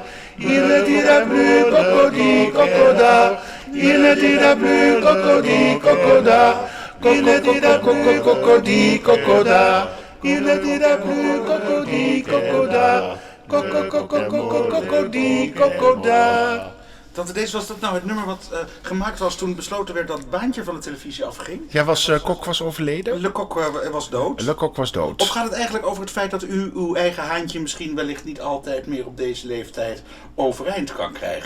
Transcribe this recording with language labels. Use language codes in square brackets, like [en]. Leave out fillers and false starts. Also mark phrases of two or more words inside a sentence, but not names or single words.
[fr] Il ne dira plus cocody, cocoda. Il ne dira plus cocody, cocoda. Il ne dira plus cocody, cocoda. Il ne dira plus cocody, cocoda. Coco, coco, coco, cocody, cocoda. [nl] Tante Dees, was dat nou het nummer wat gemaakt was toen besloten werd dat het baantje van de televisie afging? Ja, Kok was overleden? Le Coq was dood. Le Coq was dood. Of gaat het eigenlijk over het feit dat u uw eigen haantje misschien wellicht niet altijd meer op deze leeftijd overeind kan krijgen?